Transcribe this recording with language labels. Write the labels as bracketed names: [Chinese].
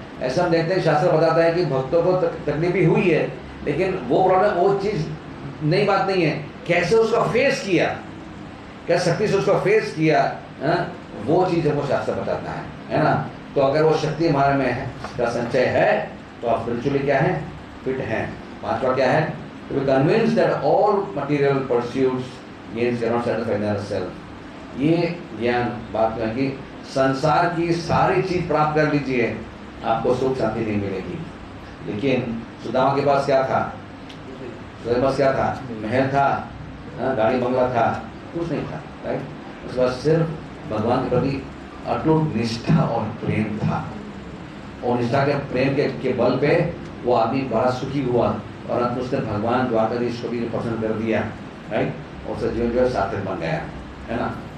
[Hindi] ऐसा हम देखते हैं, शास्त्र बताता है कि भक्तों को तकलीफ भी हुई है, लेकिन वो प्रॉब्लम वो चीज़ नई बात नहीं है, कैसे उसको फेस किया, क्या शक्ति से उसको फेस किया, वो चीज़ हमको शास्त्र बताता है ना। तो अगर वो शक्ति हमारे में है, का संचय है, तो आप स्पिरिचुअली क्या है, फिट हैं। पांचवा क्या है, [English] to be convinced that all material pursuits means cannot satisfy their self। [Hindi] ये ज्ञान बात है कि संसार की सारी चीज प्राप्त कर लीजिए, आपको सुख शांति नहीं मिलेगी। लेकिन सुदामा के पास क्या था, सुदामा के पास क्या था, महल था, गाड़ी बंगला था, कुछ नहीं था, राइट। उसके बाद सिर्फ भगवान के प्रति अटूट निष्ठा और प्रेम था, और निष्ठा के प्रेम के बल पे वो आदमी बड़ा सुखी हुआ, और अंत में उसने भगवान द्वारकाधीश को भी पसंद कर दिया, राइट, और उसका जीवन जो है सार्थक बन गया, है ना।